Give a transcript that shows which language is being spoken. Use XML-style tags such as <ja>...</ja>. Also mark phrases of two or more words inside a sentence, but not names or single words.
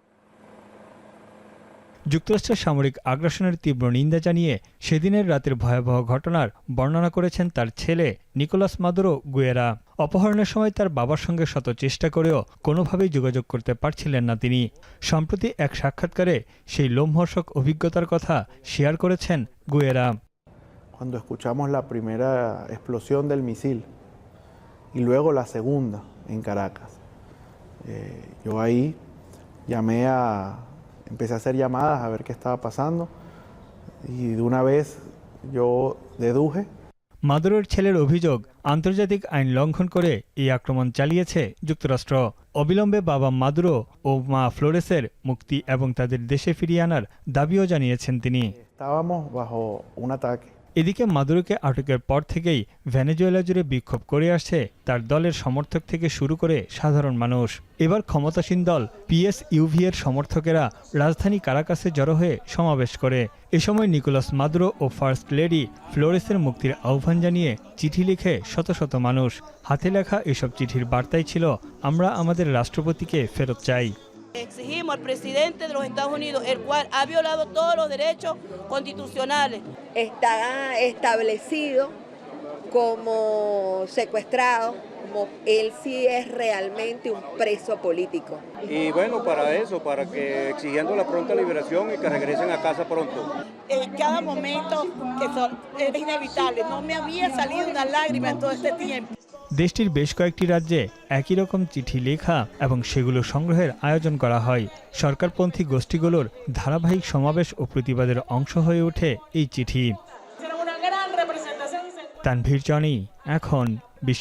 <bn>যুক্তরাষ্ট্রের সামরিক আগ্রাসনের তীব্র নিন্দা জানিয়ে সেদিনের রাতের ভয়াবহ ঘটনার বর্ণনা করেছেন তার ছেলে নিকোলাস মাদুরো গুয়েরা। অপহরণের সময় তার বাবার সঙ্গে শত চেষ্টা করেও কোনোভাবেই যোগাযোগ করতে পারছিলেন না তিনি। সম্প্রতি এক সাক্ষাৎকারে সেই লোমহর্ষক অভিজ্ঞতার কথা শেয়ার করেছেন গুয়েরা।</bn> <es>Cuando escuchamos la primera explosión del misil y luego la segunda en Caracas, yo ahí empecé a hacer llamadas a ver qué estaba pasando y de una vez yo deduje.</es> <bn>মাদুরোর ছেলের অভিযোগ, আন্তর্জাতিক আইন লঙ্ঘন করে এই আক্রমণ চালিয়েছে যুক্তরাষ্ট্র। অবিলম্বে বাবা মাদুরো ও মা ফ্লোরেসের মুক্তি এবং তাদের দেশে ফিরিয়ে আনার দাবিও জানিয়েছেন তিনি।</bn> <es>Estábamos bajo un ataque.</es> <bn>এদিকে মাদুরোকে আটকের পর থেকেই ভেনেজুয়েলা জুড়ে বিক্ষোভ করে আসছে তার দলের সমর্থক থেকে শুরু করে সাধারণ মানুষ। এবার ক্ষমতাসীন দল পিএসইউভি এর সমর্থকেরা রাজধানী কারাকাসে জড়ো হয়ে সমাবেশ করে। এ সময় নিকোলাস মাদুরো ও</bn> <en>first lady</en> <bn>ফ্লোরেসের মুক্তির আহ্বান জানিয়ে চিঠি লিখে শত শত মানুষ। হাতে লেখা এসব চিঠির বার্তাই ছিল, আমরা আমাদের রাষ্ট্রপতিকে ফেরত চাই।</bn> <es>Exigimos al presidente de los Estados Unidos, el cual ha violado todos los derechos constitucionales. Está establecido como secuestrado, como él sí es realmente un preso político. Y bueno, para eso, para que exigiendo la pronta liberación y que regresen a casa pronto. En cada momento que es inevitable, no me había salido una lágrima en todo este tiempo.</es> <bn>দেশটির বেশ কয়েকটি রাজ্যে একই রকম চিঠি লেখা এবং সেগুলো সংগ্রহের আয়োজন করা হয়। সরকারপন্থী গোষ্ঠীগুলোর ধারাবাহিক সমাবেশ ও প্রতিবাদের অংশ হয়ে ওঠে এই চিঠি। তানভীর জনি, এখন বিশ্ব।</bn>